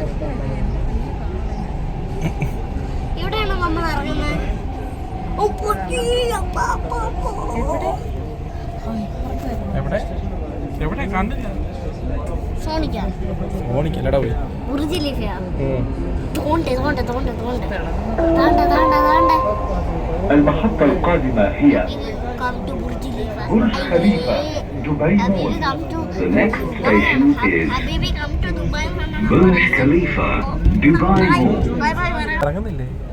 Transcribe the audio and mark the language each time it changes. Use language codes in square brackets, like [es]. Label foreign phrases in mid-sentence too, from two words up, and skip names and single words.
[ml] ഇവിടെയാണോ നമ്മൾ ഇറങ്ങുന്നത്? എവിടെ കണ്ടില്ല. സോണിക്കല്ലടാ പോയി. ബുർജ് ഖലീഫയാ. തോണ്ടെ [ar] المحطة القادمة هي برج خليفة دبي مول. [en] The next station is Burj Khalifa Dubai Mall. [ml] ഇറങ്ങുന്നില്ലേ?